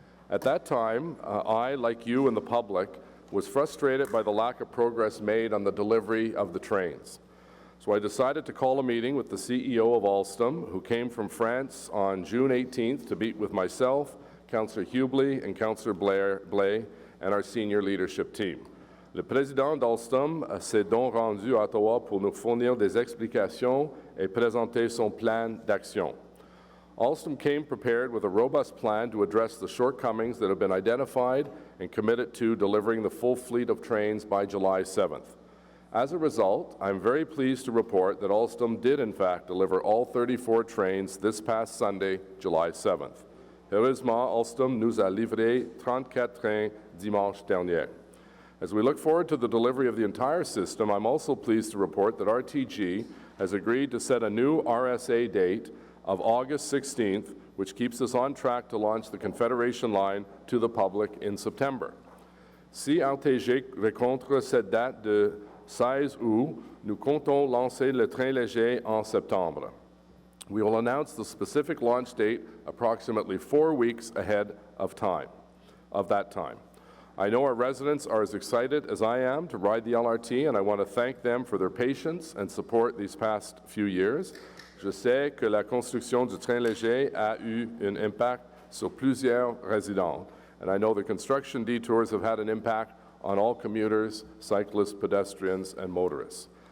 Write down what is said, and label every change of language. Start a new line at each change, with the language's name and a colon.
English: At that time, I, like you and the public, was frustrated by the lack of progress made on the delivery of the trains. So I decided to call a meeting with the CEO of Alstom, who came from France on June 18th to meet with myself, Councillor Hubley, and Councillor Blais, and our senior leadership team.
French: Le président d'Alstom s'est donc rendu à Ottawa pour nous fournir des explications et présenter son plan d'action.
English: Alstom came prepared with a robust plan to address the shortcomings that have been identified and committed to delivering the full fleet of trains by July 7th. As a result, I'm very pleased to report that Alstom did in fact deliver all 34 trains this past Sunday, July 7th.
French: Heureusement, Alstom nous a livré 34 trains dimanche dernier.
English: As we look forward to the delivery of the entire system, I'm also pleased to report that RTG has agreed to set a new RSA date of August 16th, which keeps us on track to launch the Confederation line to the public in September.
French: Si RTG rencontre cette date de 16 août, nous comptons lancer le train léger en septembre.
English: We will announce the specific launch date approximately 4 weeks ahead of that time. I know our residents are as excited as I am to ride the LRT, and I want to thank them for their patience and support these past few years.
French: Je sais que la construction du train léger a eu un impact sur plusieurs résidents,
English: and I know the construction detours have had an impact on all commuters, cyclists, pedestrians, and motorists.